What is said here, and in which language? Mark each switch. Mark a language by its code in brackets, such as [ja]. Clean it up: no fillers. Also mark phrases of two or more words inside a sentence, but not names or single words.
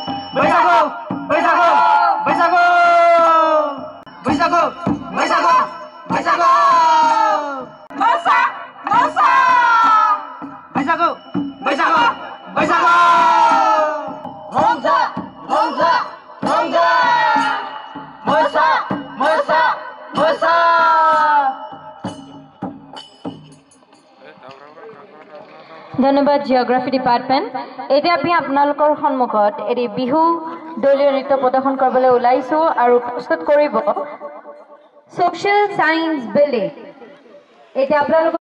[brx] बैसागु बैसागु बैसागु बैसागु बैसागु बैसागु मोसा मोसा बैसागु बैसागु बैसागु रंजा रंजा रंजा मोसा मोसा मोसा [as] ধন্যবাদ জিঅ'গ্ৰাফি ডিপাৰ্টমেণ্ট এতিয়া আমি আপোনালোকৰ সন্মুখত এটি বিহু দলীয় নৃত্য প্ৰদৰ্শন কৰিবলৈ ওলাইছোঁ আৰু প্ৰস্তুত কৰিব ছ'চিয়েল চায়েন্স বিল্ডিং এতিয়া আপোনালোকৰ